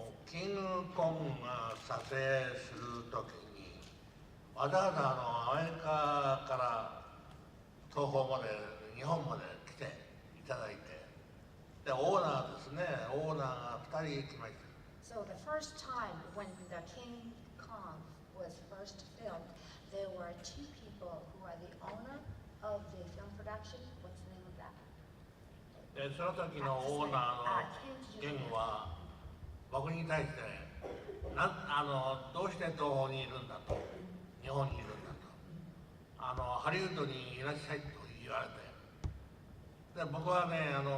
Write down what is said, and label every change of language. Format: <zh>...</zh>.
<ja>キングコングが撮影するときにわざわざアメリカから東宝まで日本まで来ていただいてでオーナーですねオーナーが2人来ました</ja> <en>So the first time when the King Kong was first filmed, there were two people who are the owner of the film production. What's the name of that?</en> <ja>でその時のオーナーのゲンは僕に対してどうして東宝にいるんだと日本にいるんだとハリウッドにいらっしゃいと言われてで僕はね</ja>